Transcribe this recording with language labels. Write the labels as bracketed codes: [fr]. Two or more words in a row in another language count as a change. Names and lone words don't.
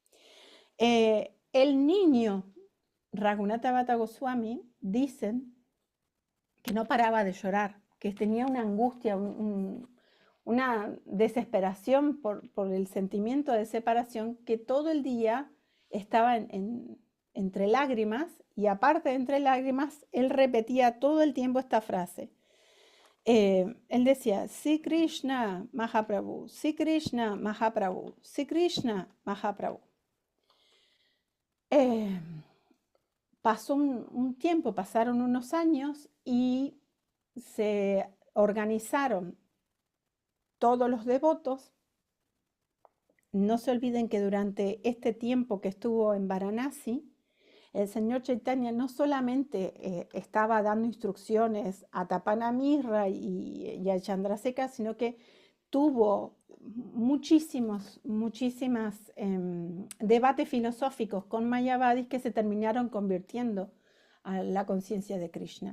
[es] El niño Raghunatha Bhatta Goswami dicen que no paraba de llorar, que tenía una angustia, una desesperación por el sentimiento de separación, que todo el día estaba entre lágrimas, y aparte de entre lágrimas, él repetía todo el tiempo esta frase. Él decía, Sri Krishna Mahaprabhu, Sri Krishna Mahaprabhu, Sri Krishna Mahaprabhu. Pasó un tiempo, pasaron unos años y se organizaron todos los devotos. No se olviden que durante este tiempo que estuvo en Varanasi, el señor Chaitanya no solamente estaba dando instrucciones a Tapanamisra y a Chandrasekhar, sino que tuvo muchísimas debates filosóficos con Mayavadis que se terminaron convirtiendo a la conciencia de Krishna.